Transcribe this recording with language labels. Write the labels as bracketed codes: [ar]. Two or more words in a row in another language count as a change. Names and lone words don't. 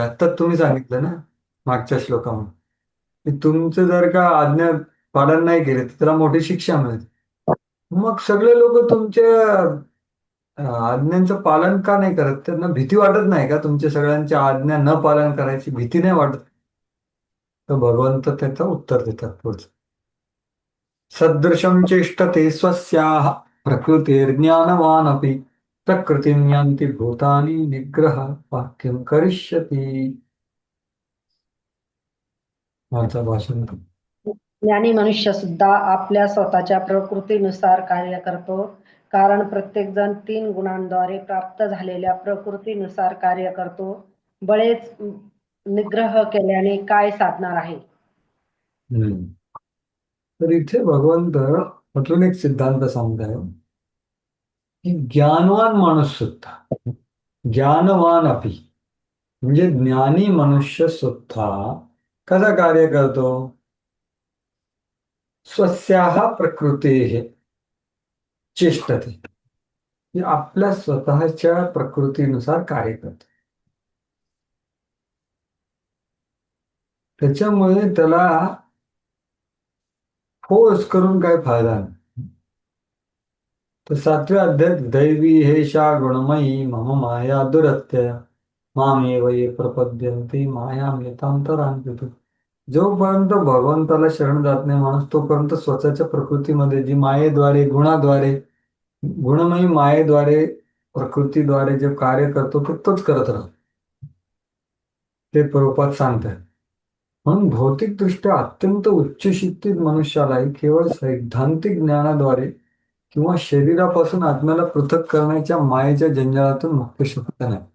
[mr] आता तुम्ही सांगितलं ना मागच्या श्लोकामध्ये, तुमचं जर का आज्ञा पालन नाही केले तर त्याला मोठी शिक्षा मिळते. मग सगळे लोक तुमच्या आज्ञांचं पालन का नाही करत? त्यांना भीती वाटत नाही का तुमच्या सगळ्यांच्या आज्ञा न पालन करायची भीती नाही वाटत? तर भगवंत त्याचं उत्तर देतात पुढचं, [sa] सदृशं चेष्टते स्वस्याः प्रकृतिर्ज्ञानवानपि प्रकृतिं यान्ति भूतानि निग्रह वाक्यं करिष्यति. [mr] माझं भाषण. ज्ञानी मनुष्य सुद्धा आपल्या स्वतःच्या प्रकृतीनुसार कार्य करतो, कारण प्रत्येक जण 3 गुणांद्वारे प्राप्त झालेल्या प्रकृतीनुसार कार्य करतो. बळेच निग्रह केल्याने काय साधणार आहे? तर इथे भगवंत अजून एक सिद्धांत सांगताय की ज्ञानवान माणूस सुद्धा, [sa] ज्ञानवान अपि [mr] म्हणजे ज्ञानी मनुष्य सुद्धा कसा कार्य करतो? [sa] स्वस्याः प्रकृतेः चेष्टते, [mr] की आपल्या स्वतःच्या प्रकृतीनुसार कार्य करतो. त्याच्यामुळे त्याला फोर्स करून काही फायदा नाही. तर 7व्या अध्यायात [sa] दैवी हेषा गुणमयी मम माया दुरत्य मामेव ये प्रपद्यन्ते मायामेतांतरांगत. [mr] जोपर्यंत भगवंताला शरण जात नाही माणूस तोपर्यंत स्वतःच्या प्रकृतीमध्ये जी मायेद्वारे गुणाद्वारे गुणमयी मायेद्वारे प्रकृतीद्वारे जे कार्य करतो ते तोच करत राहतो. ते प्रभुपाद सांगतात. म्हणून भौतिकदृष्ट्या अत्यंत उच्च शिक्षित मनुष्यालाही केवळ सैद्धांतिक ज्ञानाद्वारे किंवा शरीरापासून आत्म्याला पृथक करण्याच्या मायेच्या जंजाळातून मुक्त शकत नाही.